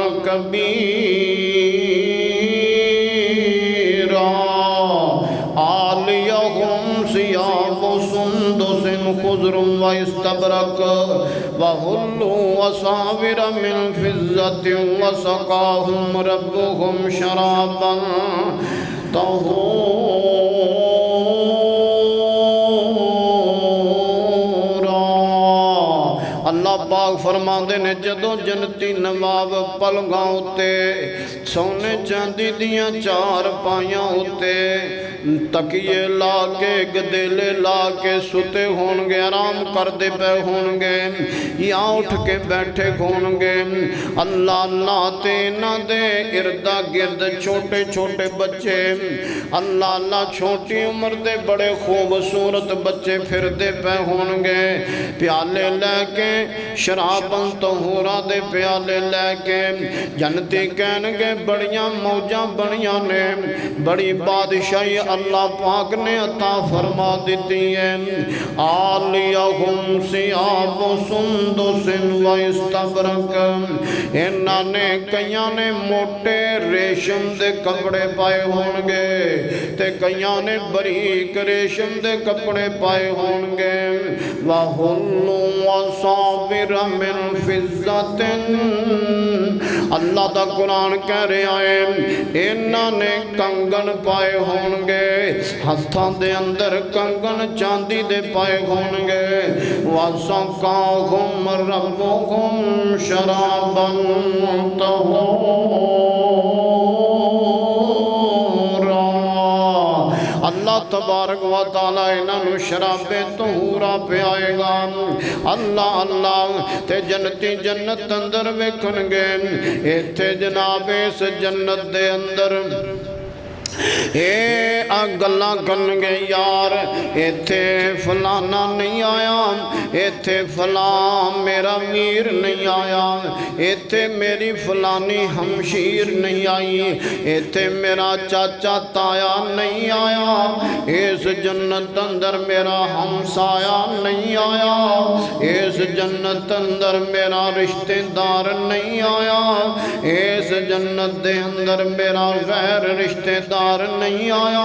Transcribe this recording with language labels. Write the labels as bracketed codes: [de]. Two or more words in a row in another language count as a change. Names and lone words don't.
[ar] كَبِيرًا عَالِيَهُمْ ثِيَابُ سُندُسٍ خُضْرٌ وَإِسْتَبْرَقٌ وَحُلُّوا أَسَاوِرَ مِنْ فِضَّةٍ وَسَقَاهُمْ رَبُّهُمْ شَرَابًا طَهُورًا۔ [pa] اللہ پاک فرماندے نے جدوں جنتی نواب پلنگاں اُتے سونے چاندی دیاں چار پائیاں اُتے تکیے لا کے گدیلے لا کے ستے ہونگے، آرام کر دے پہ ہونگے یا اٹھ کے بیٹھے ہونگے، اللہ اللہ تینا دے اردہ گرد چھوٹے چھوٹے بچے، اللہ اللہ چھوٹی عمر دے بڑے خوبصورت بچے پھر دے پہ ہونگے، پیالے لے کے شراباں طہورا دے پیالے لے کے، جنتی کہنگے بڑیاں موجاں بڑیاں نے، بڑی بادشاہی اللہ پاک نے عطا فرما دیتی ہے۔ [ar] عالیہم ثیاب سندس و استبرق، [pa] انہاں نے کئیاں نے موٹے ریشم دے کپڑے پائے ہونگے تے کئیاں نے بریک ریشم دے کپڑے پائے ہونگے، [ar] وَحُلُّوا أَسَاوِرَ مِنْ فِضَّةٍ۔ [pa] اللہ دا قرآن کہہ رہے آئے انہاں نے کنگن پائے ہونگے، ہتھاں دے اندر کنگن چاندی دے پائے ہونگے، [ar] وَسَقَاهُمْ رَبُّهُمْ شَرَابًا طَهُورًا۔ [pa] اللہ تبارک و تعالیٰ انہوں شراب طہورا پہ آئے گا۔ اللہ اللہ تے جنتی جنت اندر ویکھنگے، ایتھے جناب اس جنت دے اندر اے گلاں کرنگے یار ایتھے فلانا نہیں آیا، ایتھے فلان میرا میر نہیں آیا، ایتھے میری فلانی ہمشیر نہیں آئی، ایتھے میرا چاچا تایا نہیں آیا، اس جنت اندر میرا ہمسایا نہیں آیا، اس جنت اندر میرا رشتہ دار نہیں آیا، اس جنت دے اندر میرا غیر رشتہ دار نہیں آیا،